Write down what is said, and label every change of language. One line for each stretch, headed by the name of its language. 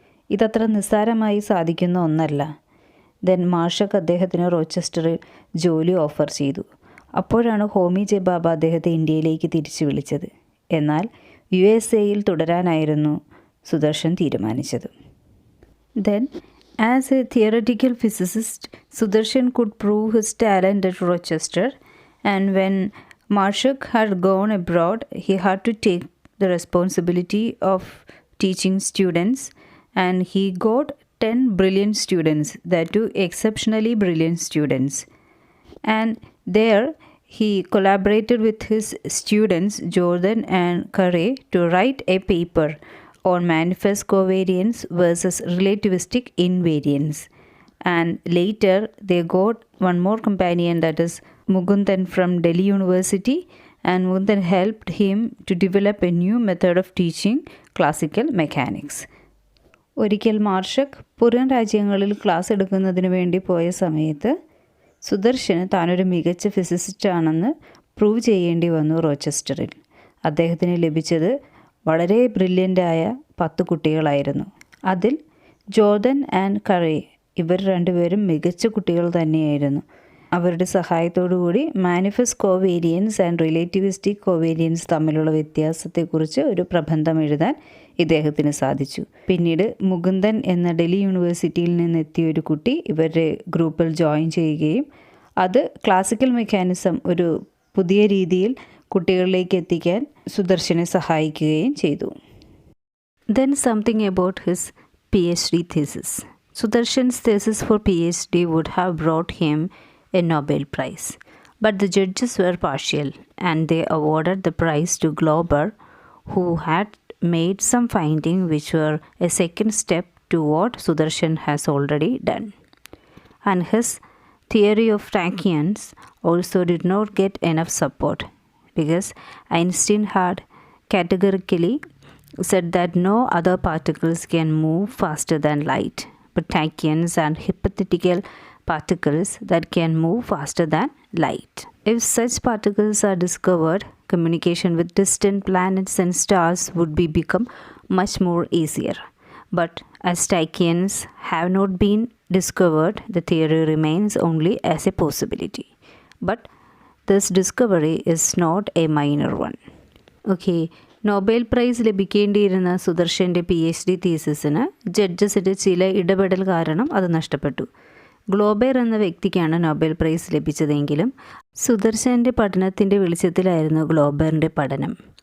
Malayalam: ഇതത്ര നിസ്സാരമായി സാധിക്കുന്ന ഒന്നല്ല. ദെൻ മാർഷക് അദ്ദേഹത്തിന് റോച്ചസ്റ്ററിൽ ജോലി ഓഫർ ചെയ്തു. അപ്പോഴാണ് ഹോമി ജെ ബാബ അദ്ദേഹത്തെ ഇന്ത്യയിലേക്ക് തിരിച്ചു വിളിച്ചത്. എന്നാൽ USA തുടരാനായിരുന്നു സുദർശൻ തീരുമാനിച്ചത്.
English: Then as a theoretical physicist Sudarshan could prove his talent at Rochester, and when Marshak had gone abroad, he had to take the responsibility of teaching students, and he got 10 brilliant students, that too exceptionally brilliant students. And there he collaborated with his students Jordan and Curry to write a paper on manifest covariance versus relativistic invariance. And later they got one more companion, that is Mukundan from Delhi University, and Mukundan helped him to develop a new method of teaching classical mechanics.
Malayalam: ഒരിക്കൽ മാർഷക് പുറം രാജ്യങ്ങളിൽ class എടുക്കുന്നതിന് വേണ്ടി പോയ സമയത്ത് സുദർശന് താനൊരു മികച്ച ഫിസിസിസ്റ്റാണെന്ന് prove ചെയ്യേണ്ടി വന്നു റോച്ചസ്റ്ററിൽ. അദ്ദേഹത്തിന് ലഭിച്ചത് വളരെ ബ്രില്യൻ്റായ 10 കുട്ടികളായിരുന്നു. അതിൽ ജോർദൻ ആൻഡ് കറി ഇവർ രണ്ടുപേരും മികച്ച കുട്ടികൾ തന്നെയായിരുന്നു. അവരുടെ സഹായത്തോടു കൂടി manifest covariance and relativistic covariance തമ്മിലുള്ള വ്യത്യാസത്തെക്കുറിച്ച് ഒരു പ്രബന്ധം എഴുതാൻ ഇദ്ദേഹത്തിന് സാധിച്ചു. പിന്നീട് മുകുന്ദൻ എന്ന ഡൽഹി യൂണിവേഴ്സിറ്റിയിൽ നിന്നെത്തിയ ഒരു കുട്ടി ഇവരുടെ ഗ്രൂപ്പിൽ ജോയിൻ ചെയ്യുകയും അത് ക്ലാസിക്കൽ മെക്കാനിസം ഒരു പുതിയ രീതിയിൽ കുട്ടികളിലേക്ക് എത്തിക്കാൻ സുദർശനെ സഹായിക്കുകയും ചെയ്തു.
English: Then something about his PhD thesis. Sudarshan's thesis for PhD would have brought him a Nobel Prize. But the judges were partial, and they awarded the prize to Glauber, who had made some findings which were a second step to what Sudarshan has already done. And his theory of tachyons also did not get enough support, because Einstein had categorically said that no other particles can move faster than light, but tachyons and hypothetical particles that can move faster than light. If such particles are discovered, communication with distant planets and stars would become much more easier. But as tachyons have not been discovered, the theory remains only as a possibility. But this discovery is not a minor one.
Malayalam: Okay, Nobel prize ലഭിക്കേണ്ടിയിരുന്ന സുദർശൻ്റെ PhD തീസിസിന് ജഡ്ജസിൻ്റെ ചില ഇടപെടൽ കാരണം അത് നഷ്ടപ്പെട്ടു. ഗ്ലോബർ എന്ന വ്യക്തിക്കാണ് Nobel prize ലഭിച്ചതെങ്കിലും സുദർശൻ്റെ പഠനത്തിൻ്റെ വെളിച്ചത്തിലായിരുന്നു ഗ്ലോബറിൻ്റെ പഠനം.